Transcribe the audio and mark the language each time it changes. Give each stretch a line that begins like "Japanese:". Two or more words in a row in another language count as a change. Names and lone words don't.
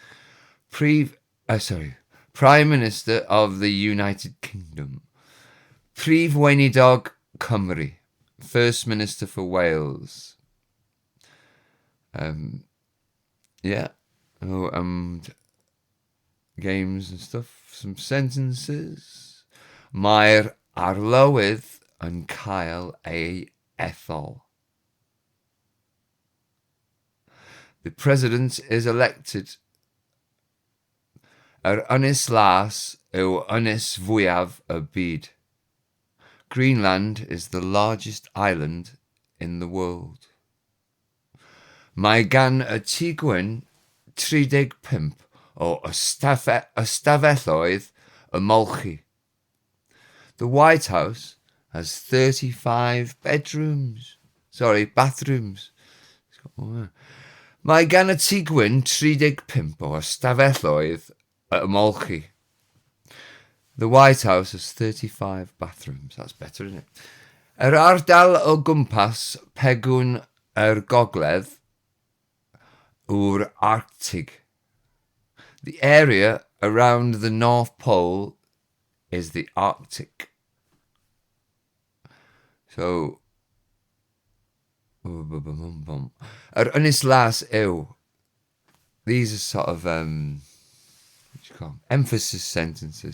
English: Prime Minister of the United Kingdom.
Welsh: Weinidog Cymru.
English: First Minister for Wales. Games and stuff. Some sentences.
Welsh: Mae'r arlywydd yn cael ei ethol.
English: The president is elected.
Welsh: Ynys Las yw ynys fwyaf y byd.
English: Greenland is the largest island in the world.
Welsh: Mae gan y tŷ 35 o ystafelloedd y molchi.
English: The White House has 35 bathrooms.
Welsh: Mae gan y tŷ 35 o ystafelloedd y molchi.
English: The White House has 35 bathrooms. That's better, isn't it?
Welsh: Ardal o gwmpas pegwn gogledd yw'r Arctic.
English: The area around the North Pole is the Arctic. So,
Welsh: Ynys Las yw.
English: These are sort of emphasis sentences.